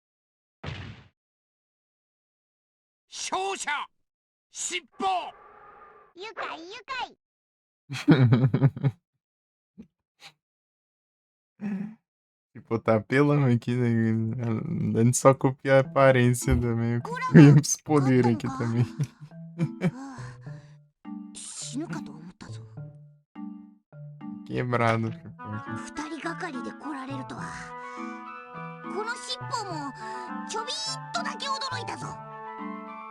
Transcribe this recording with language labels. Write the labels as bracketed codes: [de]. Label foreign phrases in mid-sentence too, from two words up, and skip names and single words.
[ja] 勝者尻尾。愉快愉快。 [pt] Tipo, tá apelão aqui, né? A gente só copia a aparência também. Copia os poderes aqui também. [ja] 死ぬかと思ったぞ。 [pt] Quebrado. [ja] 二人がかりで来られるとは。この尻尾もちょびっとだけ驚いたぞ。